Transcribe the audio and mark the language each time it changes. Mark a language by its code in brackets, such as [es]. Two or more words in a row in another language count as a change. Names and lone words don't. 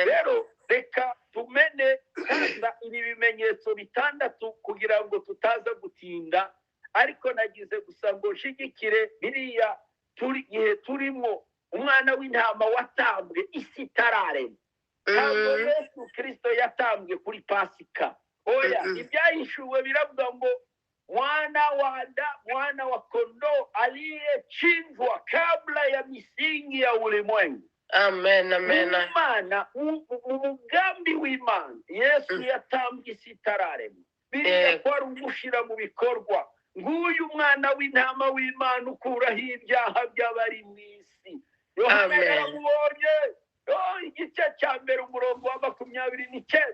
[rw] Rero reka tumene sasa ibi bimenyetso 6 kugira ngo tutaza gutinda, ariko nagize gusa ngo nshigikire biriya gihe turimo umwana w'intama watambwe isi itararema. Ntabwo Yesu Kristo yatambwe kuri Pasika. Oya, ibyahishuwe biravuga ngo [sw] mwana wa kondoo aliyechinjwa kabla ya misingi ya ulimwengu. [rw] Amen, amen. Imana, umugambi w'Imana Yesu yatambwe isi itararema. Biriya kwari umushira mu bikorwa. Nguyu mwana w'intama w'Imana ukuraho ibyaha by'abari mu isi. Yohana yaramubonye igice cya 1 umurongo wa 29.